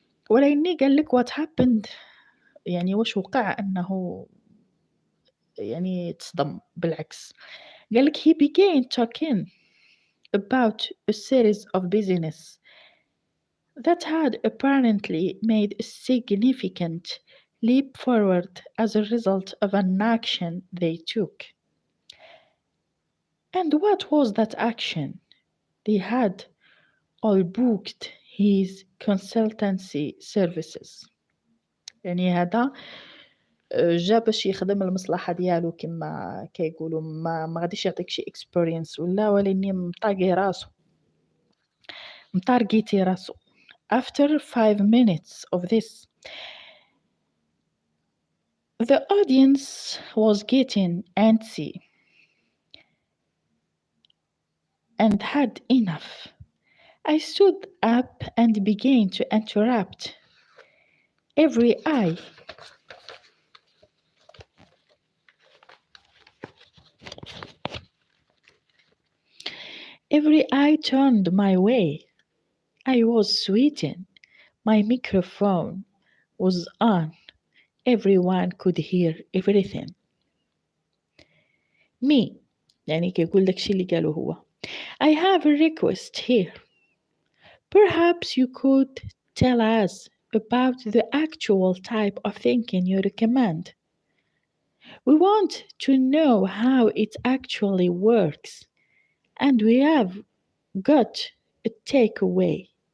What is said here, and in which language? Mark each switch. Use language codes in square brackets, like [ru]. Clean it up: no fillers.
[ar] ولكني قال لك [en] what happened، [ar] يعني واش وقع، أنه يعني تصدم بالعكس. قال لك [en] he began talking about a series of business that had apparently made a significant leap forward as a result of an action they took. And what was that action? They had all booked his consultancy services. [ar] يعني هذا جا باش يخدم المصلحة ديالو كما كيقولوا، ما غاديش يعطيك شي experience ولا، ولكن مطاقي راسو، مطارقيتي راسو. [en] After 5 minutes of this, the audience was getting antsy and had enough. I stood up and began to interrupt. Every eye turned my way. I was sweating. My microphone was on. Everyone could hear everything. [ar] Me، يعني كيقول لك شي اللي قالوا هو. [en] I have a request here. Perhaps you could tell us about the actual type of thinking you recommend. We want to know how it actually works, and we have got a takeaway.